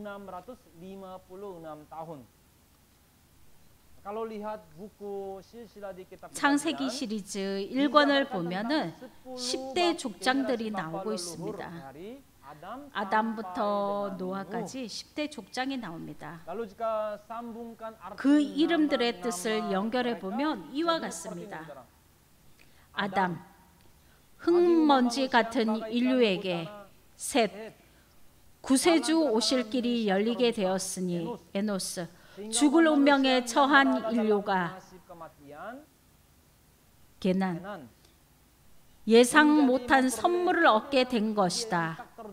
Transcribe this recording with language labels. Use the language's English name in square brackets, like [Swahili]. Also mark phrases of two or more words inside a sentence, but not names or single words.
[Korean] 창세기 시리즈 1권을 보면은 10대 족장들이 나오고 있습니다. 아담부터 노아까지 10대 족장이 나옵니다. [Indonesian] Lalu jika sambungkan arti [Korean] 그 이름들의 [Indonesian] nama-nama [Korean] 뜻을 연결해 [Indonesian] mereka, [Korean] 보면 이와 [Indonesian] jadi seperti [Korean] 같습니다. [Indonesian] ini, saudara. [Korean] 아담, 흙먼지 같은 인류에게 셋, 구세주 오실 길이 열리게 되었으니 에노스, 죽을 운명에 처한 인류가 게난, 예상 못한 선물을 얻게 된 것이다.